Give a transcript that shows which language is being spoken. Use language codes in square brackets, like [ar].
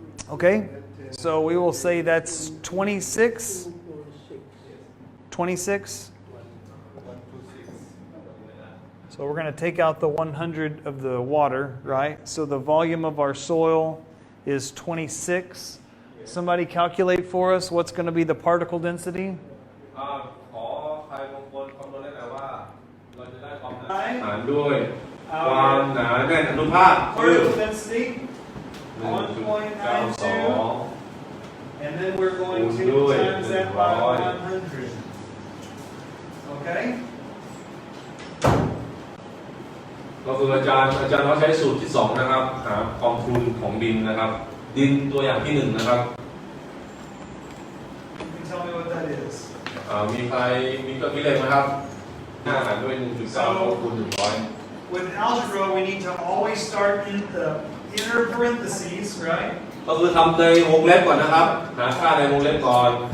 [en] Okay, so we will say that's 26. 26. So we're going to take out the 100 of the water, right? So the volume of our soil is 26. Somebody calculate for us what's going to be the particle density? [th] ขอใครบางคนคำนวณได้ไหมว่าเราจะได้ความหนาหารด้วยความหนาแน่นอนุภาคคือ [en] Particle density 1.92, and then we're going to times that by 100. Okay? [th] ก็คืออาจารย์เขาใช้สูตรที่2นะครับหาความพรุนของดินนะครับดินตัวอย่างที่1นะครับ [en] You can tell me what that is. [th] มีใครมีเครื่องคิดเลขไหมครับ5หารด้วย 1.9 คูณ 100 [en] With algebra, we need to always start in the inner parentheses, right? [th] ก็คือทำในวงเล็บก่อนนะครับหาค่าในวงเล็บก่อน